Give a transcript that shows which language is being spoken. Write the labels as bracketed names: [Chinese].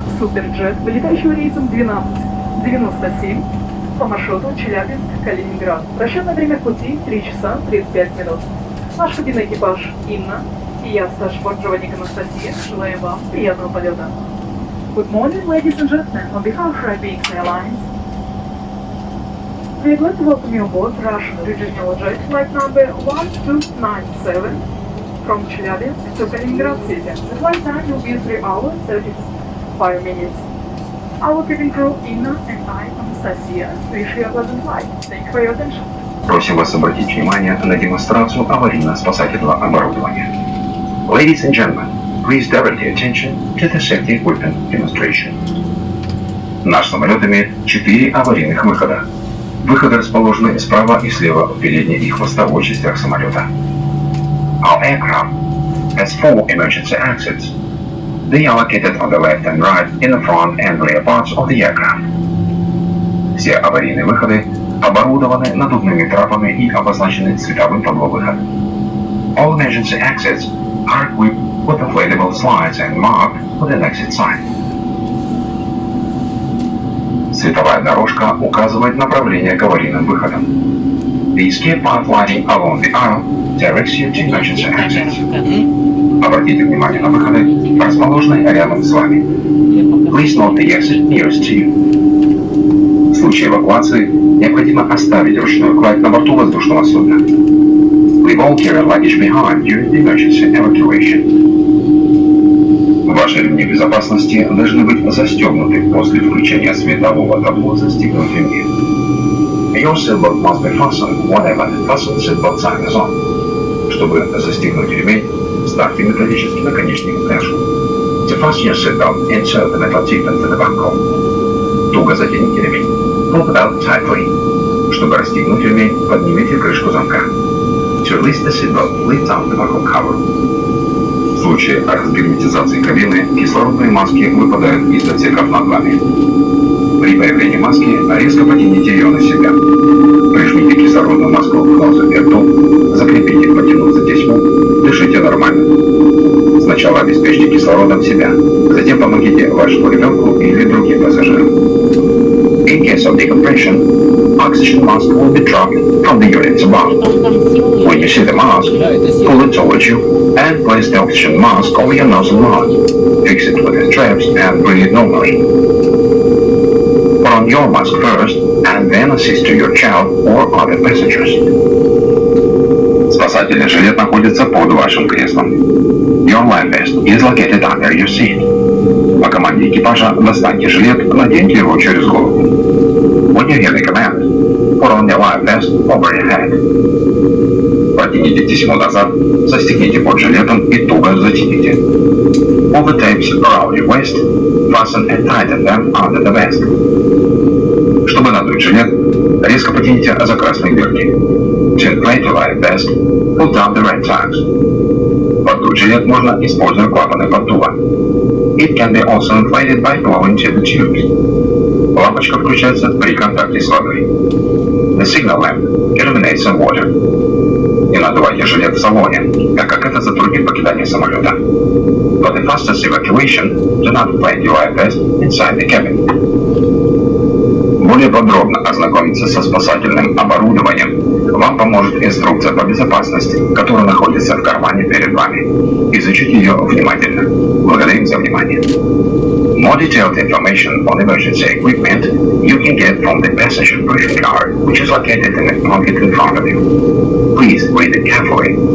[Russian] Суперджет, вылетающего рейсом 1297 по маршруту Челябинск-Калининград. Расчетное время пути 3 часа 35 минут. Наш кабинный экипаж Инна и я, старший бортпроводник Анастасия, желаем вам приятного полета. [English] Good morning, ladies and gentlemen. On behalf of Arabic Airlines, we'd like to welcome you aboard Russian regional jet flight number 1297 from Chelyabinsk to Kaliningrad City. The flight time will be 3 hours 35 minutes. Our cabin crew Inna and I, Anastasia, wish you a pleasant flight. Thank you for your attention. [Russian] Просим вас обратить внимание на демонстрацию аварийно-спасательного оборудования. [English] Ladies and gentlemen, please direct your attention to the safety equipment demonstration. [Russian] Наш самолет имеет 4 аварийных выхода. Выходы расположены справа и слева в передней и хвостовой частях самолета. [English] Our aircraft has 4 emergency exits. They are located on the left and right in the front and rear parts of the aircraft. [Russian] Все аварийные выходы оборудованы надувными трапами и обозначены цветовым табло-выход. [English] All emergency exits are equipped with inflatable slides and marked with an exit sign. [Russian] Световая дорожка указывает направление к аварийным выходам. [English] The escape path lighting along the aisle directs you to emergency exits. [Russian] Обратите внимание на выходы, расположенные рядом с вами. [English] Please note the exit nearest to you. [Russian] В случае эвакуации необходимо оставить ручную кладь на борту воздушного судна. [English] Leave all carry luggage behind during the emergency evacuation. [Russian] Ваши ремни безопасности должны быть застегнуты после включения светового табло «Застегнуть ремни». [English] Your seatbelt must be fastened whenever the fasten seatbelt sign is on. [Russian] Чтобы застегнуть ремень, вставьте металлический наконечник в пряжку. [English] To fasten your seatbelt, insert the metal tip into the buckle. [Russian] Туго затяните ремень. [English] Pull the belt tightly. [Russian] Чтобы расстегнуть ремень, поднимите крышку замка. [English] To release the seatbelt, lift up the buckle cover. [Russian] В случае разгерметизации кабины кислородные маски выпадают из отсеков над вами. При появлении маски резко потяните ее на себя. Прижмите кислородную маску к носу и рту, закрепите, потянув за тесьму, дышите нормально. Сначала обеспечьте кислородом себя, затем помогите вашему ребенку или другим пассажирам. [English] In case of decompression, oxygen mask will be dropped from the units above. When you see the mask, pull it towards you and place the oxygen mask over your nose and mouth. Fix it with the straps and breathe normally. Put on your mask first and then assist to your child or other passengers. [Russian] Спасательный жилет находится под вашим креслом. [English] Your life vest is located under your seat. [Russian] По команде экипажа достаньте жилет, наденьте его через голову. [English] When you hear the command, put on your life vest over your head. [Russian] Протяните тесьму назад, застегните под жилетом и туго затяните. [English] Pull the tapes around your waist, fasten and tighten them under the vest. [Russian] Чтобы надуть жилет, резко потяните за красные дырки. [English] To inflate your life vest, pull down the red tags. [Russian] Поддуть жилет можно, используя клапаны поддува. [English] It can be also inflated by blowing to the tubes. [Russian] Лампочка включается при контакте с водой. [English] The signal lamp illuminates in water. [Russian] Не надувайте жилет в салоне, так как это затруднит покидание самолета. [English] For the fastest evacuation, do not inflate your life vest inside the cabin. [Russian] Более подробно ознакомиться со спасательным оборудованием вам поможет инструкция по безопасности, которая находится в кармане перед вами. Изучите ее внимательно. Благодарим за внимание. [English] More detailed information on emergency equipment you can get from the passenger briefing card, which is located in the pocket in front of you. Please read it carefully.